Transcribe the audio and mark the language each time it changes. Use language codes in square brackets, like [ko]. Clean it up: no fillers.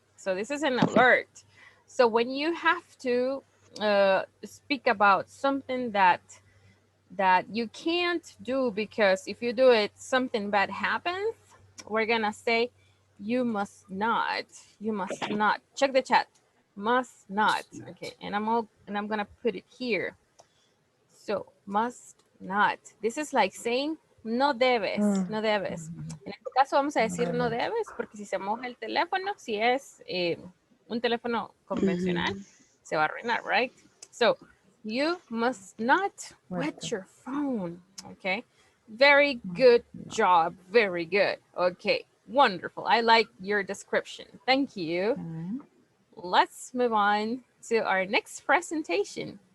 [en] So this is an alert. So when you have to speak about something that you can't do because if you do it, something bad happens, we're gonna say you must not. You must not. Check the chat. Must not. Okay, and I'm gonna put it here. So must not. This is like saying [es] no debes, no debes. En este caso vamos a decir no debes porque si se moja el teléfono, si es un teléfono convencional, se va a arruinar, right? [en] So you must not wet your phone. Okay, very good job. Very good. Okay, wonderful. I like your description. Thank you. Let's move on to our next presentation.